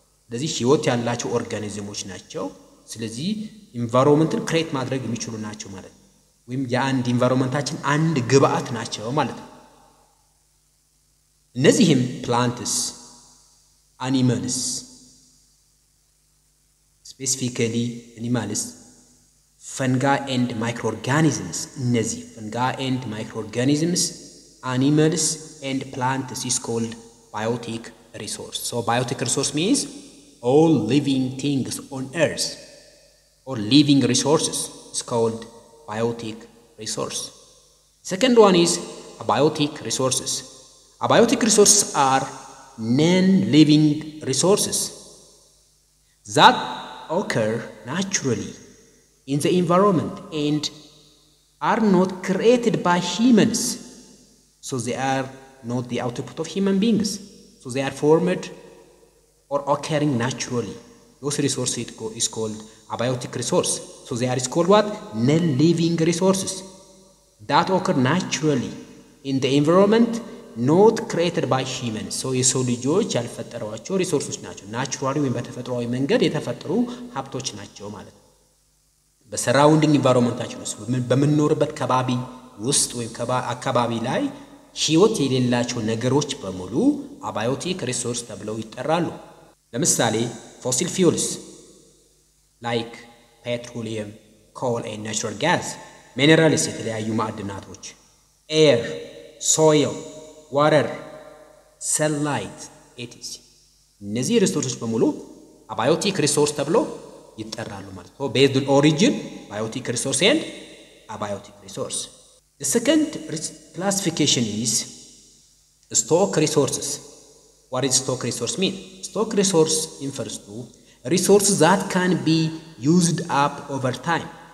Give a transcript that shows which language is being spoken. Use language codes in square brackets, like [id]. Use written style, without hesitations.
[am] ስለዚህ ህይወት ያላቸው ኦርጋኒዝሞች ናቸው። ስለዚህ ኢንቫይሮንመንትን ክሬት ማድረግ የሚችሉ ናቸው ማለት ነው። ወይም የአንድ ኢንቫይሮንመንታችን አንድ ግብአት ናቸው ማለት ነው። እነዚህም [en] plants, animals, specifically animals, fungi and microorganisms. እነዚህ fungi and microorganisms, animals and plants is called biotic resource. So biotic resource means all living things on earth or living resources is called biotic resource. Second one is abiotic resources. Abiotic resources are non-living resources that occur naturally in the environment and are not created by humans. So they are not the output of human beings. So they are formed or occurring naturally. Those resources is called abiotic resource. So they are called what? Non-living resources that occur naturally in the environment, not created by humans. [am] So የሰው ልጆች ያልፈጠሯቸው ሪሶርሶች ናቸው። ናቹራሊ ወይም በተፈጥሯዊ መንገድ የተፈጠሩ ሀብቶች ናቸው ማለት ነው። በሰራውንዲንግ ኢንቫይሮንመንታችን ውስጥ በምንኖርበት ከባቢ ውስጥ ወይም አካባቢ ላይ ህይወት የሌላቸው ነገሮች በሙሉ አባዮቲክ ሪሶርስ ተብለው ይጠራሉ። ለምሳሌ ፎሲል ፊውልስ [en] ላይክ ፔትሮሊየም፣ ኮል ኤንድ ናቹራል ጋዝ፣ ሚነራልስ [am] የተለያዩ ማዕድናቶች፣ [en] ኤር፣ ሶይል፣ ዋተር፣ ሰንላይት etc. [am] እነዚህ ሪሶርሶች በሙሉ አባዮቲክ ሪሶርስ ተብለው ይጠራሉ ማለት ነው። [en] based on origin, biotic resource and abiotic resource. The second classification is stock resources. What does stock resource mean? Stock resource refers to resources that can be used up over time.